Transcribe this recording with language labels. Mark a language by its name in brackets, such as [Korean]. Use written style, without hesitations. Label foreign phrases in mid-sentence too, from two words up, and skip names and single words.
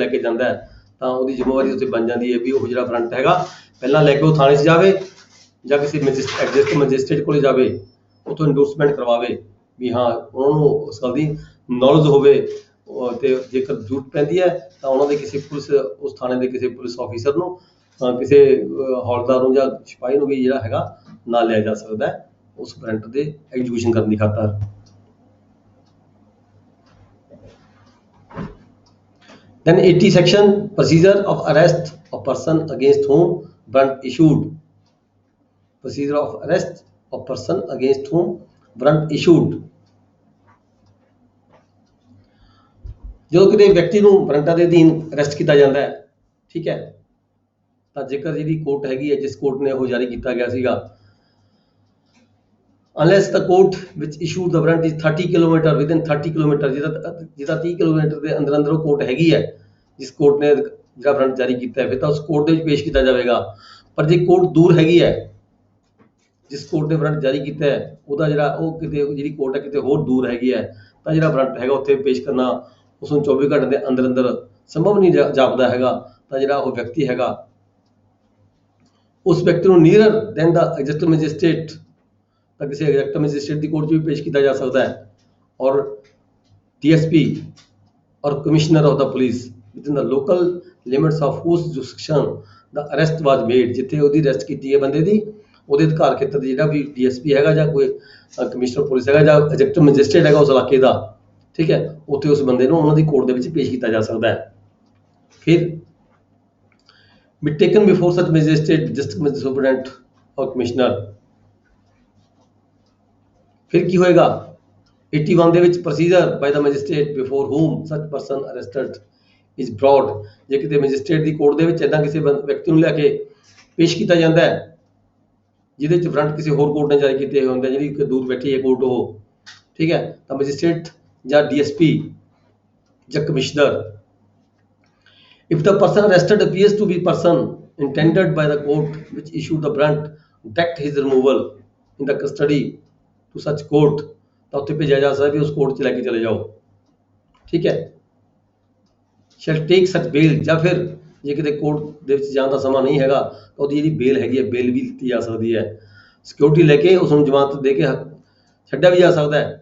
[Punjabi] ਕੇ ਜਾਂਦਾ ਹੈ, ਤਾਂ ਉਹਦੀ ਜ਼ਿੰਮੇਵਾਰੀ ਉੱਤੇ ਬਣ ਜਾਂਦੀ ਹੈ ਵੀ ਉਹ ਜਿਹੜਾ ਵਾਰੰਟ ਹੈਗਾ ਪਹਿਲਾਂ ਲੈ ਕੇ ਉਹ ਥਾਣੇ 'ਚ ਜਾਵੇ ਜਾਂ ਕਿਸੇ [English] executive magistrate [Punjabi] ਕੋਲ ਜਾਵੇ, ਉੱਥੋਂ ਇੰਡੋਰਸਮੈਂਟ ਕਰਵਾਵੇ ਵੀ ਹਾਂ ਉਹਨਾਂ ਨੂੰ ਉਸ ਗੱਲ ਦੀ ਨੌਲੇਜ ਹੋਵੇ, ਤੇ ਜੇਕਰ ਜ਼ਰੂਰਤ ਪੈਂਦੀ ਹੈ ਤਾਂ ਉਹਨਾਂ ਦੇ ਕਿਸੇ ਪੁਲਿਸ ਉਸ ਥਾਣੇ ਦੇ ਕਿਸੇ [English] police officer [Punjabi] ਨੂੰ, ਕਿਸੇ ਹੌਲਦਾਰ ਨੂੰ ਜਾਂ ਸਿਪਾਹੀ ਨੂੰ ਵੀ ਜਿਹੜਾ ਹੈਗਾ ਨਾਲ ਲਿਆ ਜਾ ਸਕਦਾ ਹੈ ਉਸ ਵਾਰੰਟ ਦੇ ਐਗਜ਼ੀਕਿਊਸ਼ਨ ਕਰਨ ਦੀ ਖਾਤਰ। [English] Then 80 section procedure of arrest of person against whom warrant issued। Procedure of arrest of person against whom warrant issued। [Punjabi] ਜਦੋਂ ਕਿਤੇ ਵਿਅਕਤੀ ਨੂੰ ਵਾਰੰਟਾਂ ਦੇ ਅਧੀਨ ਅਰੈਸਟ ਕੀਤਾ ਜਾਂਦਾ ਹੈ, ਠੀਕ ਹੈ, ਤਾਂ ਜੇਕਰ ਜਿਹੜੀ ਕੋਰਟ ਹੈਗੀ ਹੈ ਜਿਸ ਕੋਰਟ ਨੇ ਉਹ ਜਾਰੀ ਕੀਤਾ ਗਿਆ ਸੀਗਾ, [English] unless the court which issued the warrant is 30 kilometer within 30 kilometer, [Punjabi] ਜਿਹਦਾ 30 ਕਿਲੋਮੀਟਰ ਦੇ ਅੰਦਰ ਅੰਦਰ ਉਹ ਕੋਰਟ ਹੈਗੀ ਹੈ ਜਿਸ ਕੋਰਟ ਨੇ ਜਿਹੜਾ ਵਾਰੰਟ ਜਾਰੀ ਕੀਤਾ ਹੈ, ਫਿਰ ਤਾਂ ਉਸ ਕੋਰਟ ਦੇ ਵਿੱਚ ਪੇਸ਼ ਕੀਤਾ ਜਾਵੇਗਾ। ਪਰ ਜੇ ਕੋਰਟ ਦੂਰ ਹੈਗੀ ਹੈ, ਜਿਸ ਕੋਰਟ ਨੇ ਵਾਰੰਟ ਜਾਰੀ ਕੀਤਾ ਹੈ ਉਹਦਾ ਜਿਹੜਾ ਉਹ ਕਿਤੇ ਜਿਹੜੀ ਕੋਰਟ ਹੈ ਕਿਤੇ ਹੋਰ ਦੂਰ ਹੈਗੀ ਹੈ, ਤਾਂ ਜਿਹੜਾ ਵਾਰੰਟ ਹੈਗਾ ਉੱਥੇ ਪੇਸ਼ ਕਰਨਾ ਉਸ ਨੂੰ 24 ਘੰਟੇ ਦੇ ਅੰਦਰ ਅੰਦਰ ਸੰਭਵ ਨਹੀਂ ਜਾਪਦਾ ਹੈਗਾ। ਤਾਂ ਜਿਹੜਾ ਉਹ ਵਿਅਕਤੀ ਹੈਗਾ ਉਸ ਵਿਅਕਤੀ ਨੂੰ [English] near than the executive magistrate, [Punjabi] ਤਾਂ ਕਿਸੇ [English] executive magistrate [Punjabi] ਦੀ ਕੋਰਟ 'ਚ ਵੀ ਪੇਸ਼ ਕੀਤਾ ਜਾ ਸਕਦਾ ਹੈ, ਔਰ ਡੀਐਸਪੀ ਔਰ [English] commissioner of the police within the local limits of whose jurisdiction the arrest was made. [Punjabi] ਜਿੱਥੇ ਉਹਦੀ ਅਰੈਸਟ ਕੀਤੀ ਹੈ ਬੰਦੇ ਦੀ, ਉਹਦੇ ਅਧਿਕਾਰ ਖੇਤਰ ਦੇ ਜਿਹੜਾ ਵੀ ਡੀਐਸਪੀ ਹੈਗਾ ਜਾਂ ਕੋਈ ਕਮਿਸ਼ਨਰ ਪੁਲਿਸ ਹੈਗਾ ਜਾਂ ਐਗਜ਼ੈਕਟਿਵ ਮੈਜਿਸਟਰੇਟ ਹੈਗਾ ਉਸ ਇਲਾਕੇ ਦਾ, ਠੀਕ ਹੈ, ਉੱਥੇ ਉਸ ਬੰਦੇ ਨੂੰ ਉਹਨਾਂ ਦੀ ਕੋਰਟ ਦੇ ਵਿੱਚ ਪੇਸ਼ ਕੀਤਾ ਜਾ ਸਕਦਾ ਹੈ। ਫਿਰ [English] be taken before such magistrate, district superintendent or commissioner। [Punjabi] ਫਿਰ ਕੀ ਹੋਏਗਾ 81 ਦੇ ਵਿੱਚ [English] procedure by the magistrate before whom such person arrested is brought. [Punjabi] ਜੇ ਕਿਤੇ ਮੈਜਿਸਟਰੇਟ ਦੀ ਕੋਰਟ ਦੇ ਵਿੱਚ ਇੱਦਾਂ ਕਿਸੇ ਵਿਅਕਤੀ ਨੂੰ ਲਿਆ ਕੇ ਪੇਸ਼ ਕੀਤਾ ਜਾਂਦਾ ਹੈ ਜਿਹਦੇ 'ਚ ਵਾਰੰਟ ਕਿਸੇ ਹੋਰ ਕੋਰਟ ਨੇ ਜਾਰੀ ਕੀਤੇ ਹੁੰਦੇ, ਜਿਹੜੀ ਦੂਰ ਬੈਠੀ ਹੈ ਕੋਰਟ ਉਹ, ਠੀਕ ਹੈ, ਤਾਂ ਮੈਜਿਸਟਰੇਟ ਜਾਂ ਡੀਐਸਪੀ ਜਾਂ ਕਮਿਸ਼ਨਰ [English] if the person arrested appears to be person intended by the court which issued the warrant, direct his removal। in the custody to such court, [Punjabi] ਤਾਂ ਉੱਥੇ ਭੇਜਿਆ ਜਾ ਸਕਦਾ ਵੀ ਉਸ ਕੋਰਟ 'ਚ ਲੈ ਕੇ ਚਲੇ ਜਾਓ। ਠੀਕ ਹੈ। [English] shall take such bail, [Punjabi] ਜਾਂ ਫਿਰ ਜੇ ਕਿਤੇ ਕੋਰਟ ਦੇ ਵਿੱਚ ਜਾਣ ਦਾ ਸਮਾਂ ਨਹੀਂ ਹੈਗਾ ਤਾਂ ਉਹਦੀ ਜਿਹੜੀ ਬੇਲ ਹੈਗੀ ਹੈ, ਬੇਲ ਵੀ ਦਿੱਤੀ ਜਾ ਸਕਦੀ ਹੈ। ਸਿਕਿਉਰਿਟੀ ਲੈ ਕੇ ਉਸ ਨੂੰ ਜ਼ਮਾਨਤ ਦੇ ਕੇ ਛੱਡਿਆ ਵੀ ਜਾ ਸਕਦਾ ਹੈ।